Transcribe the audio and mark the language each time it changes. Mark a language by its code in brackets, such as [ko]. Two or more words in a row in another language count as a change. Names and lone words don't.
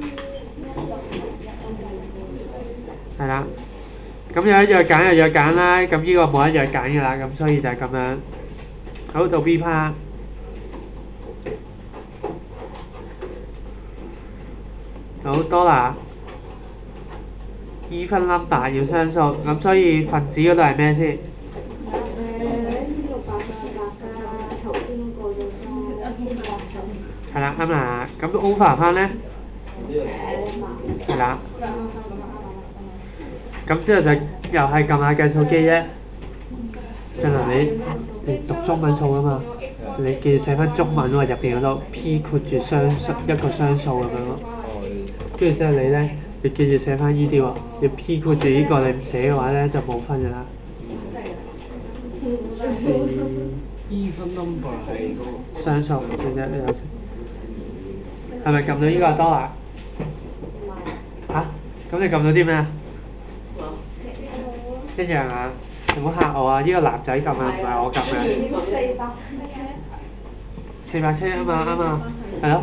[yue] 係啦，咁有一樣揀有樣揀啦，咁呢個冇一樣揀㗎啦，咁所以就係咁樣。好，到 B part。好多啦 ， [en] even number [yue] 要雙數，咁所以分子嗰度係咩先？係啦，啱啦，咁 over 翻咧？係啦。咁之後就又係撳下計數機啫。進來你讀中文數啊嘛，你記住寫翻中文喎，入邊嗰度 P 括住一個雙數咁樣咯。跟住之後你咧你記住寫翻依啲喎，要 P 括住呢個，你唔寫嘅話咧就冇分㗎啦。 [en] even number [yue] 係嗰個。雙數唔算啫，你有係咪撳到呢個多啦？嚇？咁你撳到啲咩啊？一樣啊！你唔好嚇我啊！呢個男仔撳啊，唔係我撳嘅。470啊嘛，啱啊，係咯。